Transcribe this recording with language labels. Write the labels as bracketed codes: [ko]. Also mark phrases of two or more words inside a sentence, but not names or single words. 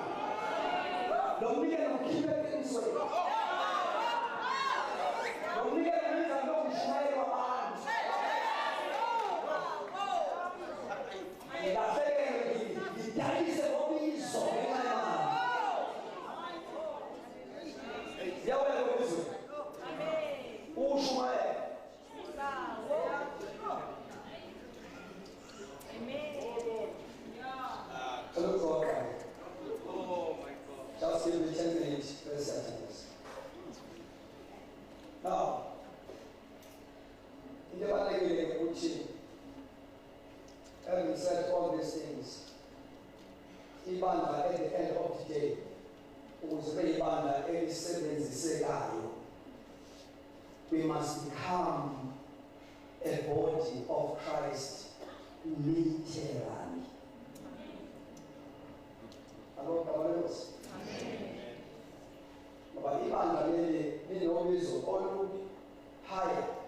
[nd] Lo mnikelo ukhiphe eqinisweni. Lo mnikelo wenza lokushumayela abantu. Ngilahlekelwe ngidayise obizo ngenxa yemali. Yawela obizo. Ushumayela. [en] Just give me 10 minutes per sentence. Now, in the Bible, having said all these things, ibandla at the end of the day, [nd] ukuze ibandla elisebenzisekayo, [en] we must become a body of Christ literally. Hello, Caballeros. [nd] Ngoba ibandla leli linobizo oluhigh.